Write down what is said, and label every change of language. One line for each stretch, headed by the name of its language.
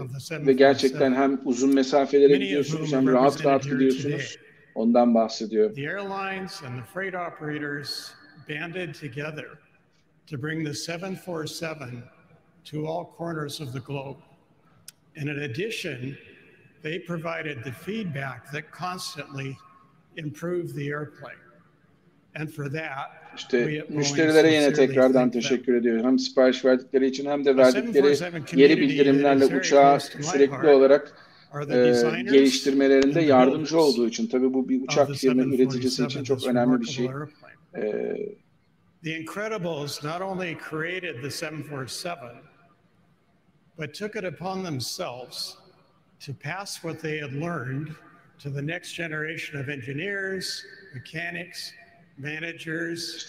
Turkish: Ve gerçekten hem uzun mesafelere gidiyorsunuz hem rahat rahat gidiyorsunuz. Ondan bahsediyor.
English: The airlines and the freight operators banded together to bring the 747 to all corners of the globe. And in addition, they provided the feedback that constantly improved the airplane. And for that,
Turkish: İşte müşterilere yine tekrardan teşekkür ediyorum. Hem sipariş verdikleri için hem de verdikleri geri bildirimlerle uçağı sürekli olarak geliştirmelerinde yardımcı olduğu için. Tabii bu bir uçak firma üreticisi için çok önemli bir şey.
English: The Incredibles not only created the 747, but took it upon themselves to pass what they had learned to the next generation of engineers, mechanics, managers,